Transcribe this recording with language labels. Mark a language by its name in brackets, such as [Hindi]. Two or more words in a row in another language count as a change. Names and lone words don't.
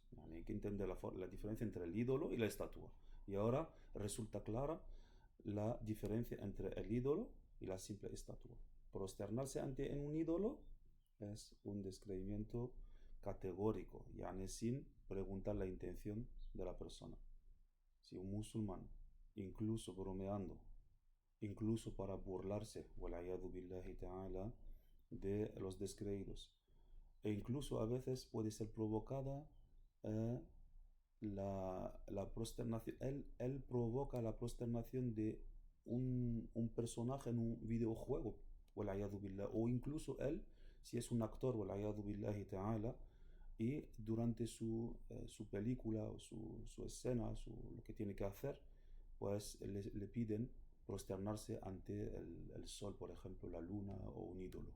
[Spanish] Hay que entender la diferencia entre el ídolo y la estatua. Y ahora resulta clara la diferencia entre el ídolo y la simple estatua. Prosternarse ante un ídolo es un descreimiento categórico, yani sin preguntar la intención de la persona. Si un musulmán, incluso bromeando, incluso para burlarse, [Arabic] والعياذ بالله تعالى, [Spanish] de los descreídos, e incluso a veces puede ser provocada eh, la prosternación, él provoca la prosternación de un personaje en un videojuego, o incluso él, si es un actor, ta'ala, y durante su película o su escena, lo que tiene que hacer, pues le piden prosternarse ante el sol, por ejemplo, la luna o un ídolo.